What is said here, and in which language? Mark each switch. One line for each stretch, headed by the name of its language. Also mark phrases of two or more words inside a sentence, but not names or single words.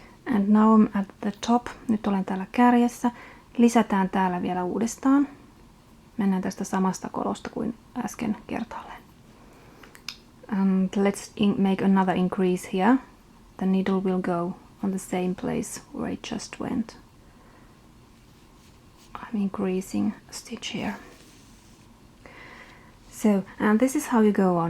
English: And now I'm at the top.
Finnish: Nyt olen täällä kärjessä. Lisätään täällä vielä uudestaan. Mennään tästä samasta kolosta kuin äsken kertaalleen.
English: And let's make another increase here. The needle will go on the same place where it just went. I'm increasing a stitch here. So, and this is how you go on.